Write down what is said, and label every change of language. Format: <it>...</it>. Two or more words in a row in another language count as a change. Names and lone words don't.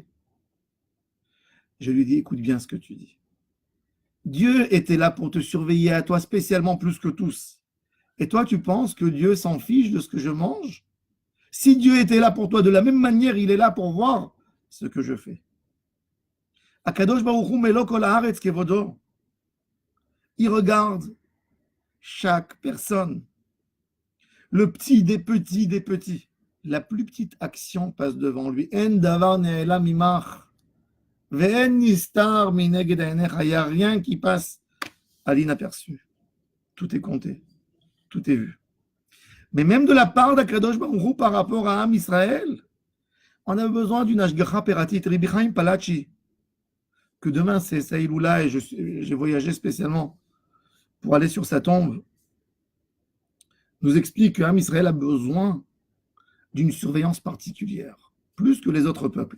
<fr>Je lui dis, écoute bien ce que tu dis. Dieu était là pour te surveiller à toi spécialement plus que tous. Et toi, tu penses que Dieu s'en fiche de ce que je mange? Si Dieu était là pour toi de la même manière, il est là pour voir ce que je fais.</fr> <he>הקדוש ברוך הוא מלא כל הארץ כבודו. Il regarde chaque personne. Le petit des petits des petits. La plus petite action passe devant lui. אין דבר נעלם ממך. ואין נסתר מנגד עיניך.</he> <fr>Il n'y a rien qui passe à l'inaperçu. Tout est compté. Tout est vu. Mais même de la part d'</fr> <he>הקדוש ברוך הוא</he> <fr>par rapport à Am Israël, on a besoin d'une</fr> <he>השגחה פרטית.</he> <fr>Rabbi Chaim Palachi, que demain c'est Saïloula et j'ai voyagé spécialement pour aller sur sa tombe, nous explique que Am Israël a besoin d'une surveillance particulière, plus que les autres peuples.</fr>